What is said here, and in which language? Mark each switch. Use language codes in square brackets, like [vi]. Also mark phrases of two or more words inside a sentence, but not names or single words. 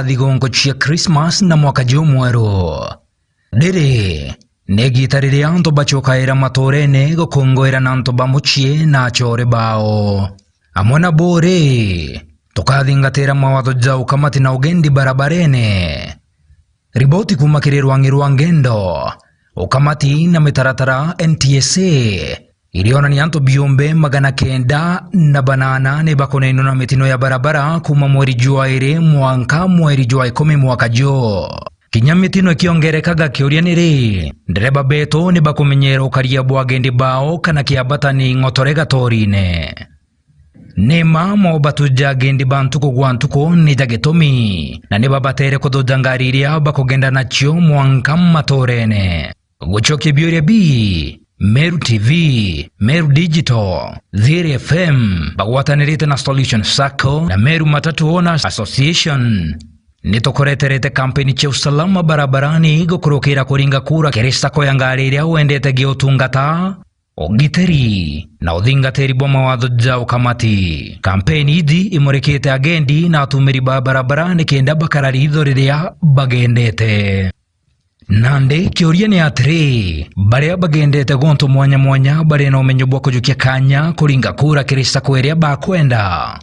[mer] thigongo cia Christmas na mwaka jomweru dere negi tarire anto bachokaira matorene gukongwera nanto bamuchie na chore bao amona bore tukathingatira mawatho jau kamati na ugendi barabarene riboti kumakirwa ngendo ukamati na mitaratara NTSA iliona ni anto biombe magana kenda na banana ne bakonaino na mitino ya barabara kuma mweri Januari mwanka mweri Januari 10 mwaka jo kinyamitino kiongerekaga kiurianire ndereba beto ni bakumenyera ukaria bwagendi bao kana kiabatani ngotorega torine nema mo batuja gendi bantuko gwantuko ni jagetomi na ne babatere kododangariria bakogenda nacho mwanka matorene Guchoke Bioria B, Meru TV, Meru Digital, Dhiri FM, bagwatanirite na Solution Sacco na Meru Matatu Owners Association. Nitokoreterete kampeni cha [sw] usalama barabarani [mer] gukurukira kuringa kura kiri sako ya ngari iria wendete giutungata ogiteri na uthingatiri bwa mawatho ja ukamati. Kampeni ithi imurikite agendi na atumiri ba barabarani kenda bakarari itho riria bagendete. Nande kioria ni atiri baria bagendete gonto mwanya mwanya bari na umenyo bwa kujukia kanya kuringa kura kiri sako iria bakwenda.